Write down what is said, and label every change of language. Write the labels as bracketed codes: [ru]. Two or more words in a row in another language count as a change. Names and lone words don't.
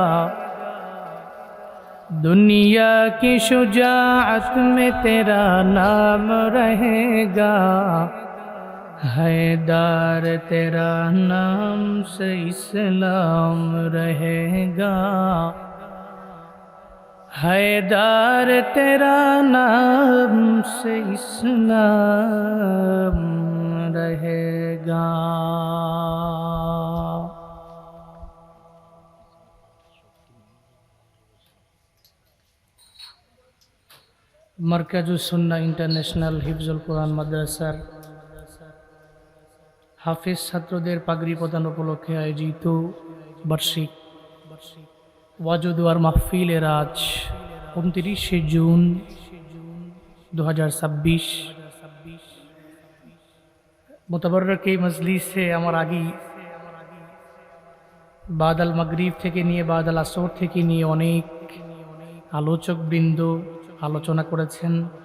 [ur] دنیا کی شجاعت میں تیرا نام رہے گا، حیدر تیرا نام سے اسلام رہے گا، حیدر تیرا نام سے اسلام رہے گا. [bn] مرکز السنہ انটারন্যাশনাল হিফজুল কোরআন মাদ্রাসার হাফেজ ছাত্রদের পাগড়ি প্রদান উপলক্ষে আয়োজিত বার্ষিক ওয়াজ ও দোয়ার মাহফিলের আজ 29 জুন 2026 মুতাবাররক এই মজলিসে আমার আগেই [ar] بعد المغرب [bn] থেকে নিয়ে [ar] بعد العصر [bn] থেকে নিয়ে অনেক আলোচকবৃন্দ আলোচনা করেছেন,